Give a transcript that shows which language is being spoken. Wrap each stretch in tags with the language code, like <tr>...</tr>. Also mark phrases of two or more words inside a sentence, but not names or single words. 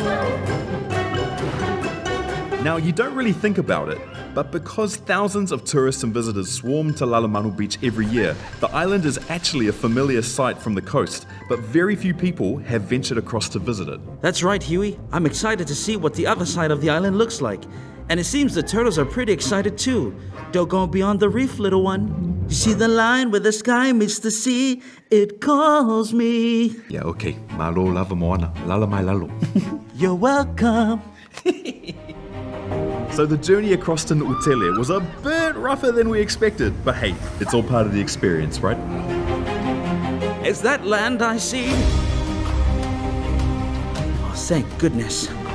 <en>Now, you don't really think about it, but because thousands of tourists and visitors swarm to Aganoa Beach every year, the island is actually a familiar sight from the coast, but very few people have ventured across to visit it. That's right, Huey. I'm excited to see what the other side of the island looks like. And it seems the turtles are pretty excited too. Don't go beyond the reef, little one. You see the line where the sky meets the sea? It calls me. Yeah, okay.</en> <sm>Malo lava moana, lala mai lalo.</sm> <en>You're welcome. So the journey across to Nuutele was a bit rougher than we expected, but hey, it's all part of the experience, right? Is that land I see? Oh, thank goodness.</en>